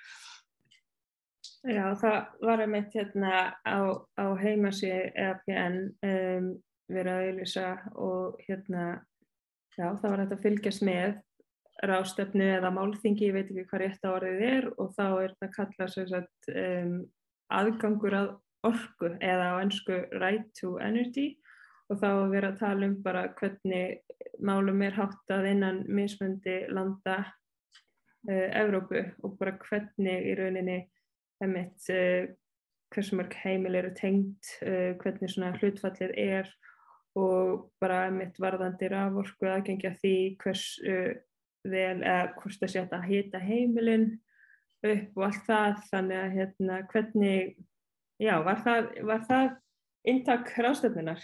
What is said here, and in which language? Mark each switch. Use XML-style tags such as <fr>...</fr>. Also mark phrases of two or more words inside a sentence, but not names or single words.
<is>Já, það var einmitt á heimasíðu EAPN verið að auglýsa og það var hægt að fylgjast með ráðstefnu eða málþingi, ég veit ekki hvað rétta orðið er og þá er það kallað aðgangur að orku eða á ensku</is> <en>right to energy</en> <is>og þá er verið að tala bara hvernig málum er háttað innan mismunandi landa Evrópu og bara hvernig í rauninni hversu mörg heimili eru tengd, hvernig hlutfallið er og bara varðandi raforku aðgengi að því hversu vel eða hvort það sé hægt að hita heimilin upp og allt það, þannig að hvernig, var það inntak ráðstefnunnar?</is>